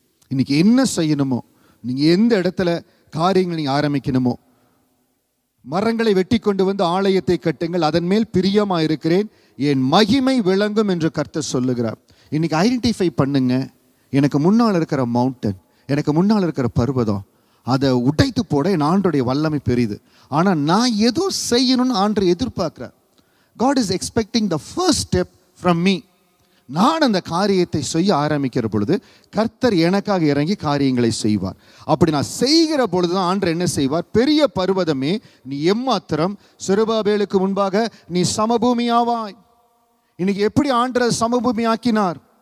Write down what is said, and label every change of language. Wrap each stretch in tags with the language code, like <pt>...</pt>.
<ta>இன்னைக்கு என்ன செய்யணுமோ, நீங்கள் எந்த இடத்துல காரியங்கள் நீங்கள் ஆரம்பிக்கணுமோ, மரங்களை வெட்டி கொண்டு வந்து ஆலயத்தை கட்டுங்கள், அதன் மேல் பிரியமாக இருக்கிறேன், என் மகிமை விளங்கும் என்று கர்த்தர் சொல்லுகிறார். இன்னைக்கு ஐடென்டிஃபை பண்ணுங்க, எனக்கு முன்னால் இருக்கிற மவுண்டன், எனக்கு முன்னால் இருக்கிற பர்வதம், அதை உடைத்து போட என் ஆண்டோடைய வல்லமை பெரியுது. ஆனால் நான் ஏதோ செய்யணும்னு ஆண்டு எதிர்பார்க்கிறார்.</ta> <en>God is expecting the first step from me.</en> <ta>நான் அந்த காரியத்தை செய்ய ஆரம்பிக்கிற பொழுது கர்த்தர் எனக்காக இறங்கி காரியங்களை செய்வார். அப்படி நான் செய்கிற பொழுது தான் ஆண்டவர் என்ன செய்வார், பெரிய பர்வதமே நீ எம்மாத்திரம், செருபாபேலுக்கு முன்பாக நீ சமபூமியாவாய். இன்னைக்கு எப்படி ஆண்டவர் சமபூமி ஆக்கினார்?</ta>